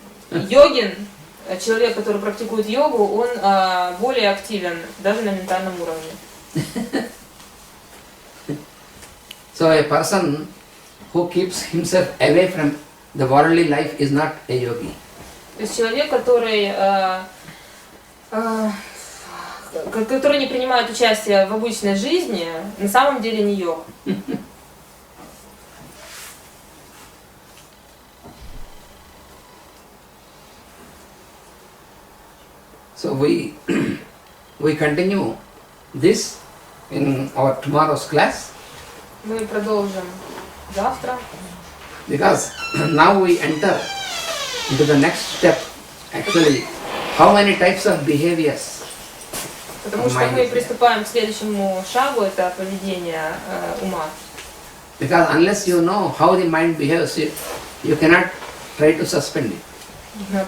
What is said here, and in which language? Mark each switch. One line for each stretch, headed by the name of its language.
Russian: Йогин, человек, который практикует йогу, он более активен даже на ментальном уровне.
English: So a person who keeps himself away from the worldly life is not a yogi.
Russian: То есть человек, который не принимает участие в обычной жизни, на самом деле не йог.
English: So we continue this in our tomorrow's class.
Russian: Мы продолжим завтра.
English: Because now we enter into the next step. Actually, how many types of behaviors?
Russian: Потому что мы приступаем к следующему шагу, это поведение ума.
English: Because unless you know how the mind behaves, you cannot try to suspend it.